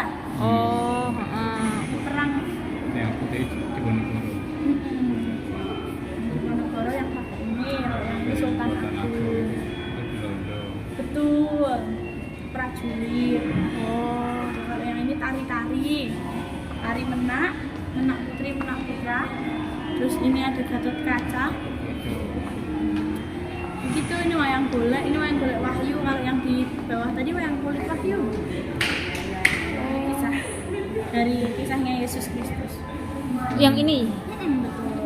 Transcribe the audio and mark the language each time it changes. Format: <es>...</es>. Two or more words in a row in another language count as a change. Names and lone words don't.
<id>Oh, Perang yang putih Diponegoro. Diponegoro yang pakai ini, yang Sultan Agung. Betul. Prajurit. Oh, kalau yang ini tari-tari. Tari menak putri, menak putra. Terus ini ada Gatot Kaca. Begitu, ini wayang golek Wahyu. Kalau yang di bawah tadi wayang kulit Wahyu. Kisah dari kisahnya Yesus Kristus. Yang ini. Betul.</id>